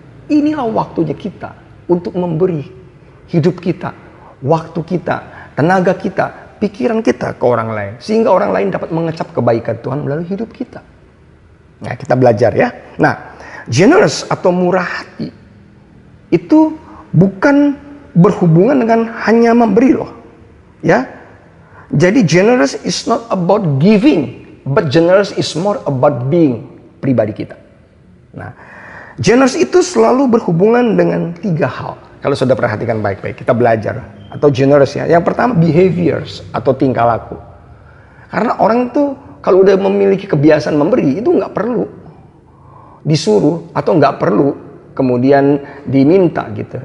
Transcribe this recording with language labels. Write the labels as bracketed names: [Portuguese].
[Indonesian] Inilah waktunya kita untuk memberi hidup kita, waktu kita, tenaga kita, pikiran kita ke orang lain. Sehingga orang lain dapat mengecap kebaikan Tuhan melalui hidup kita. Nah, kita belajar ya. Nah, generous atau murah hati itu bukan berhubungan dengan hanya memberi loh. Ya. [English] Jadi generous is not about giving, but generous is more about being [Indonesian] pribadi kita. Nah, generous itu selalu berhubungan dengan 3 hal. Kalau sudah perhatikan baik-baik, kita belajar. Atau generous ya. Yang pertama behaviors atau tingkah laku. Karena orang itu kalau udah memiliki kebiasaan memberi, itu nggak perlu disuruh atau nggak perlu kemudian diminta gitu.